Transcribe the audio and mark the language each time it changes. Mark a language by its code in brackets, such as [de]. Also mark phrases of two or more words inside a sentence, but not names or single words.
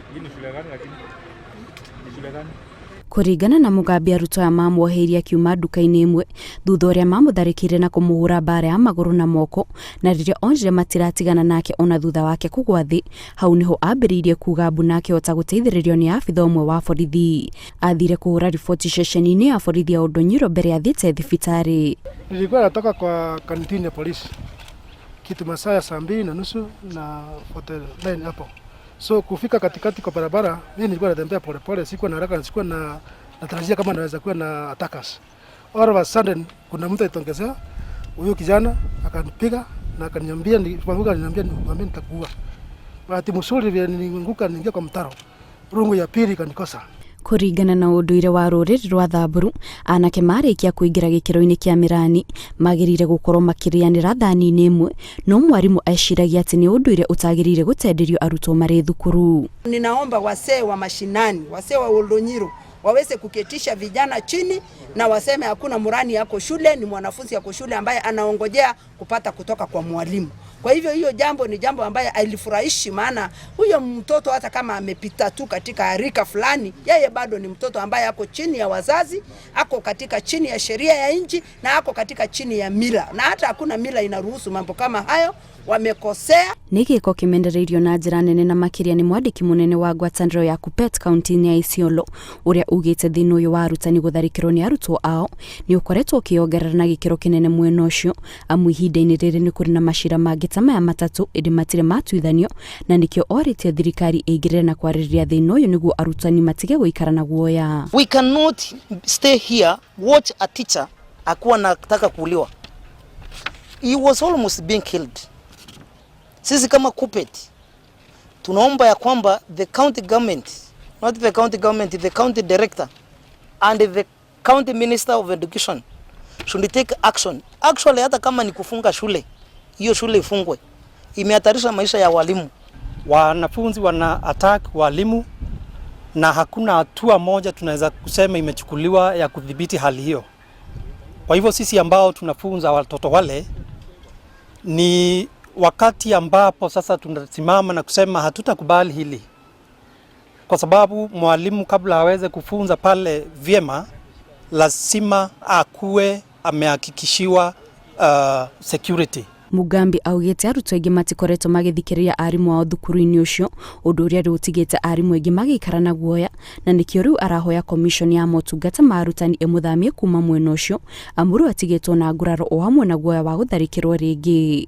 [ki] Kũringana na Mugambi, arutwo aya mamwoheirie akiuma nduka-inĩ ĩmwe thutha ũrĩa mamũtharĩkĩire na kũmũhũra mbara ya magũrũ na moko, na rĩrĩa onire matiratigana nake ona thutha wake kũgwa thĩ, hau niho ambĩrĩirie kuga mbu na akĩhota gũteithĩrĩrio nĩ abitha ũmwe wa borithi. Athire kũhũra riboti ceceni-inĩ ya borithi ya Oldonyiro mbere ya thiĩte thibitarĩ. [sw] Nilikuwa natoka kwa kantini ya polisi kitu masaa ya 2:30 na [en] hotel line [sw] hapo. So kufika katikati kwa barabara, mimi nilikuwa natembea polepole, sikuwa na haraka, sikuwa na natarajia kama naweza kuwa na attackers. [en] All of a sudden [sw] kuna mtu alitongezea, huyo kijana akanipiga na akaniambia nitakuua. Bahati mzuri vile nilinguka niingia kwa mtaro, rungu ya pili kanikosa. [ki] Kũringana na ũndũire wa rũrĩrĩ rwa Thamburu, anake marĩkia kũingĩra gĩkĩro-inĩ kĩa Mĩrani magĩrĩire gũkorwo makĩrĩanĩra thani-inĩ ĩmwe, no mwarimũ eciragia atĩ nĩ ũndũire ũtagĩrĩire gũtenderio arutwo marĩ thukuru. [sw] Ninaomba wasee wa mashinani, wasee wa Oldonyiro waweze kuketisha vijana chini na waseme hakuna murani yako shule, ni mwanafunzi yako shule ambaye anaongojea kupata kutoka kwa mwalimu. Kwa hivyo hiyo jambo ni jambo ambaye alifurahishi, maana huyo mtoto hata kama amepita tu katika harika fulani, yeye bado ni mtoto ambaye ako chini ya wazazi, ako katika chini ya sheria ya nchi na ako katika chini ya mila, na hata hakuna mila inaruhusu mambo kama hayo. Wamekosea. [ki] Nĩ gĩko kĩmendereirio na njĩra nene na makĩria nĩ mwandĩki mũnene wa ngwatanĩro ya Kuppet kaunti-inĩ ya Isiolo, ũrĩa ugĩte thĩna ũyũ wa arutani gũtharĩkĩrwo nĩ arutwo ao nĩ ũkoretwo ũkĩongerera na gĩkĩro kĩnene mwena ũcio, amu ihinda-inĩ rĩrĩ nĩ kũrĩ na macira mangĩ ta maya matatũ ĩndĩ matirĩ matuithanio, na nĩkĩo orĩtie thirikari ĩingĩrĩre na kwarĩrĩria thĩna ũyũ nĩguo arutani matige gũikara na guoya. [en] We cannot stay here watch a teacher [sw] akuwa nataka kuuliwa. [en] He was almost being killed. [sw] Sisi kama Kuppet tunaomba ya kwamba [en] the county government, not the county government, the county director and the county minister of education should take action. [sw] Actually hata kama ni kufunga shule, hiyo shule ifungwe. Imehatarisha maisha ya walimu. Wanafunzi wana attack walimu na hakuna hatua moja tunaweza kusema imechukuliwa ya kudhibiti hali hiyo. Kwa hivyo sisi ambao tunafunza watoto wale, ni wakati ambapo sasa tunasimama na kusema hatutakubali hili, kwa sababu mwalimu kabla aweze kufunza pale vyema lazima akuwe amehakikishiwa security. [ki] Mugambi augĩte arutwo aingĩ matikoretwo magĩthikĩrĩria arimũ ao thukuru-inĩ ũcio, ũndũ ũrĩa rĩu ũtigĩte arimũ aingĩ magĩikara na guoya, na nĩkĩo rĩu arahoya commission ya motungata ma arutani ĩmũthamie kuma mwena ũcio, amu rĩu atigĩtwo na nguraro o hamwe na guoya wa gũtharĩkĩrwo rĩngĩ.